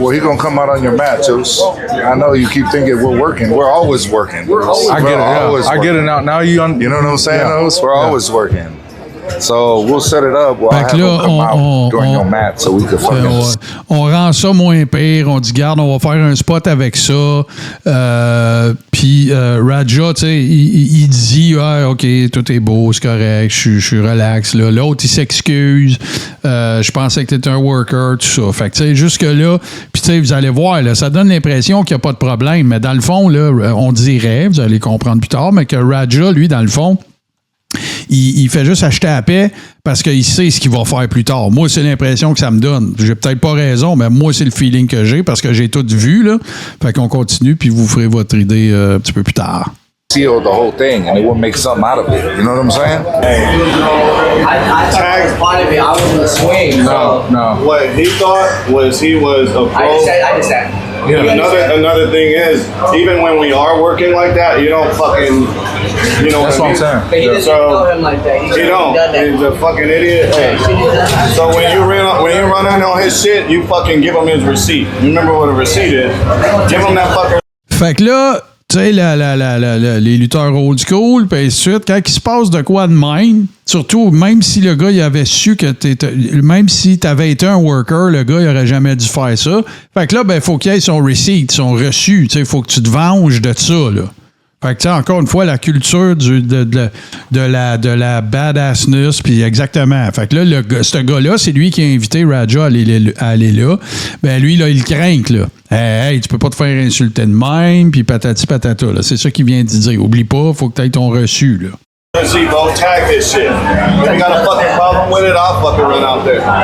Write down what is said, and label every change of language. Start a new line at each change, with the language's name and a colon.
English: Well, he's going to come out on your mat, Os. I know you keep thinking we're working. We're always working. I get it. Yeah. I get it now. Now you know what I'm saying, Os? We're always working. So we'll set it up. We'll have
French: là,
English: him come out during your mat so we can fucking...
French: On rend ça moins pire. On dit, garde, on va faire un spot avec ça. Puis Raja, tu sais, il dit, ah, OK, tout est beau, c'est correct, je suis relax. Là. L'autre, il s'excuse. Je pensais que tu étais un worker, tout ça. Fait que, tu sais, jusque-là, puis tu sais, vous allez voir, là, ça donne l'impression qu'il n'y a pas de problème. Mais dans le fond, là, on dirait, vous allez comprendre plus tard, mais que Raja, lui, dans le fond, il fait juste acheter à paix parce qu'il sait ce qu'il va faire plus tard. Moi, c'est l'impression que ça me donne. J'ai peut-être pas raison, mais moi, c'est le feeling que j'ai parce que j'ai tout vu, là. Fait qu'on continue, puis vous ferez votre idée un petit peu plus tard.
English: Seal the whole thing and it would make something out of it. You know what I'm saying? I tagged part of it. I was in the swing. No. What he thought was he was a pro. I just said. Yeah, another thing is, even when we are working like that, you don't fucking, you know That's what I'm saying. But he doesn't know him like that. He don't. He's a fucking idiot. So when you run in on his shit, you fucking give him his receipt. You remember what a receipt is? Give him that fucking.
French: Fait que là, tu sais, les lutteurs old school, puis ainsi de suite, quand il se passe de quoi de même, surtout, même si le gars, il avait su que même si t'avais été un worker, le gars, il aurait jamais dû faire ça. Fait que là, ben, faut qu'il y ait son receipt, son reçu, tu sais, faut que tu te venges de ça, là. Fait que, tu sais, encore une fois, la culture de la badassness, puis exactement. Fait que là, ce gars-là, c'est lui qui a invité Raja à aller là. Ben lui, là, il craint, là. Hey, tu peux pas te faire insulter de même, puis patati patata, là. C'est ça qu'il vient de dire. Oublie pas, faut que tu aies ton reçu, là.
English: See, bro, tag this shit. You got a fucking problem with it? I'll fucking run out there.